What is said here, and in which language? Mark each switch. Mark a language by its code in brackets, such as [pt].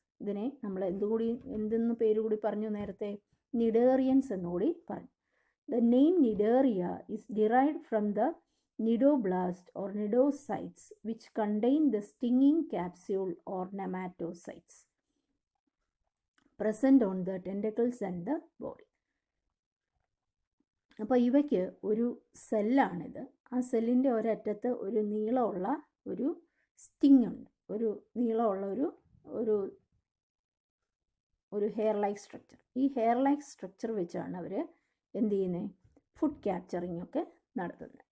[ml] ഇതിനെ നമ്മൾ എന്തെന്ന് പേര് കൂടി പറഞ്ഞു നേരത്തെ? നിഡേറിയൻസ് എന്നുകൂടി പറഞ്ഞു. [en] The name Nidaria is derived from the nidoblast or nidocytes which contain the stinging capsule or nematocytes present on the tentacles and the body. [ml] അപ്പോൾ ഇവയ്ക്ക് ഒരു സെല്ലാണിത്. ആ സെല്ലിൻ്റെ ഒരറ്റത്ത് ഒരു നീളമുള്ള ഒരു സ്റ്റിങ് ഉണ്ട്, ഒരു നീളമുള്ള ഒരു ഹെയർ ലൈക്ക് സ്ട്രക്ചർ. ഈ ഹെയർ ലൈക്ക് സ്ട്രക്ചർ വെച്ചാണ് അവർ എന്ത് ചെയ്യുന്നത്? ഫുഡ് ക്യാപ്ചറിങ് ഒക്കെ നടത്തുന്നത്.